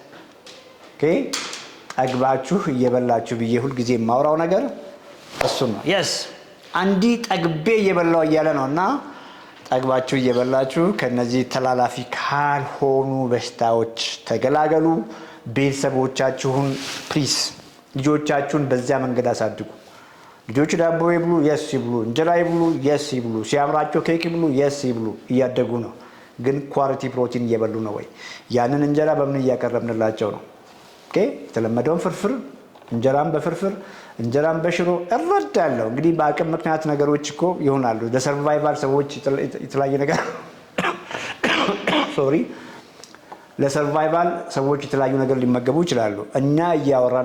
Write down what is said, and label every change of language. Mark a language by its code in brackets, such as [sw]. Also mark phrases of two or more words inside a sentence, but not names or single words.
[am] ጠግባችሁ እየበላችሁ ብዬ ሁልጊዜ የማወራው ነገር እሱ ነው። ያስ አንዲ ጠግቤ እየበላው እያለ ነው እና ጠግባችሁ እየበላችሁ ከነዚህ ተላላፊ ካልሆኑ በሽታዎች ተገላገሉ። ቤተሰቦቻችሁን ፕሊስ ልጆቻችሁን በዚያ መንገድ አሳድጉ። ልጆቹ ዳቦ ይብሉ፣ የስ ይብሉ። እንጀራ ይብሉ፣ የስ ይብሉ። ሲያምራቸው ኬክ ይብሉ፣ የስ ይብሉ። እያደጉ ነው። ግን [en] quality protein [am] እየበሉ ነው ወይ? ያንን እንጀራ በምን እያቀረብንላቸው ነው? የተለመደውን ፍርፍር፣ እንጀራም በፍርፍር እንጀራም በሽሮ እረዳለሁ። እንግዲህ በአቅም ምክንያት ነገሮች እኮ ይሆናሉ። ለሰርቫይቫል ሰዎች የተለያየ ነገር ለሰርቫይቫል ሰዎች የተለያዩ ነገር ሊመገቡ ይችላሉ። እኛ እያወራን